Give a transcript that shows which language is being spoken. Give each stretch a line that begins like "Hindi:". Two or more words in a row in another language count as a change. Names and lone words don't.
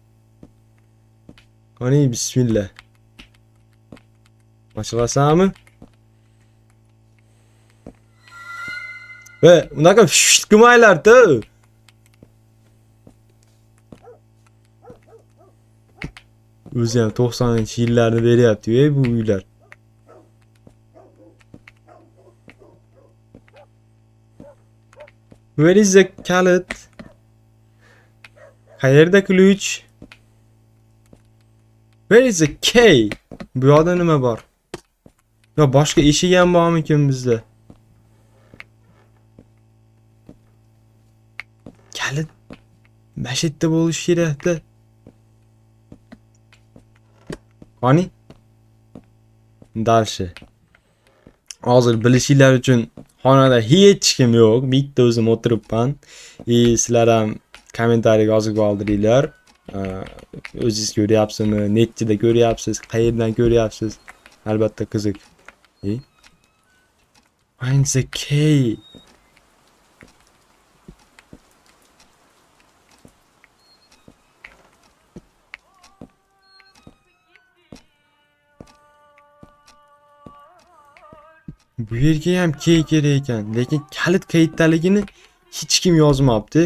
Uzbek: Qani bismillah. Ochlasami? Ve unaqa shit qilmanglar-da. O'zi ham 90-yillarni beryapti-ey bu uylar.
English: Where is the kalit?
Uzbek: Qayerda ключ?
English: Where is the key?
Uzbek: Bu yoqda nima bor? Yo, boshqa eshik ham bormikin bizda? Kalit mana shu yerda bo'lishi kerak-da. Qani? Dalshi. Hozir bilishinglar uchun xonada hech kim yo'q. Bitta o'zim o'tiribman. Sizlar ham kommentariyaga yozib qoldiringlar. O'zingiz ko'ryapsizmi? Netchida ko'ryapsiz? Qayerdan ko'ryapsiz? Albatta qiziq.
English: Find the key.
Uzbek: Bu yerga ham key kerak ekan, lekin kalit qayerdaligini hech kim yozmabdi.